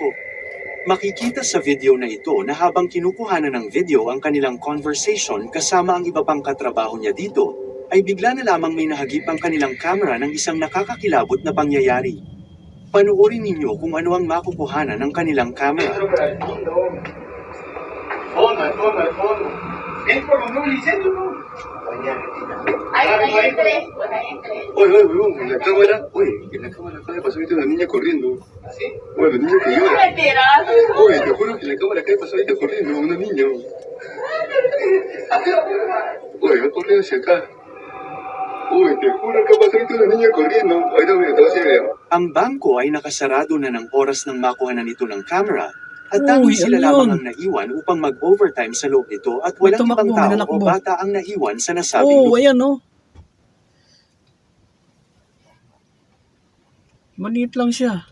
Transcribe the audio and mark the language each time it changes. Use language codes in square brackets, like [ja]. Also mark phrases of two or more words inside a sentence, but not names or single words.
[tl] Makikita sa video na ito na habang kinukuhanan ng video ang kanilang conversation kasama ang iba pang katrabaho niya dito, ay bigla na lamang may nahagip ang kanilang camera ng isang nakakakilabot na pangyayari. Panoorin ninyo kung ano ang makukuhanan ng kanilang camera. [es] Fondo. Es por lo menos licencia, ¿no? Ahí entré, pues ahí entré. Oye, huevón, en la cámara acaba de pasar ahorita una niña corriendo. ¿Así? Oye, la niña que llora. Mentiroso. Oye, te juro que en la cámara acaba de pasar ahorita corriendo, una niña. Oye, va corriendo hacia acá. Oye, te juro que va a pasar ahorita una niña corriendo. Ahorita mira, te voy a hacer video. [tl] Ang bangko ay nakasarado na ng oras ng makuhanan nito ng camera, at Uy, tanging sila ano lamang yun? ang naiwan upang mag-overtime sa loob nito at walang tumakbo, ibang tao may o nanakbo. bata ang naiwan sa nasabing Oh, lugar. ayan oh. Maliit lang siya.